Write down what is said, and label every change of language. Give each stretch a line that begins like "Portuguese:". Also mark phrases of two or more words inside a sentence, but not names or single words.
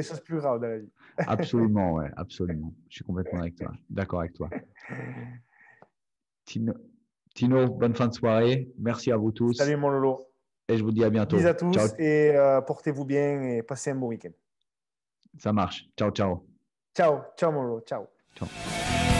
French: des choses plus graves dans la vie. Absolument, ouais, absolument. Je suis complètement avec toi. D'accord avec toi. Tino, Tino, bonne fin de soirée. Merci à vous tous. Salut mon Lolo. Et je vous dis à Bis à bientôt. Ciao. tous et portez-vous bien et passez un bon week-end. Ça marche. Ciao, ciao. Ciao, ciao mon Lolo, ciao. Ciao.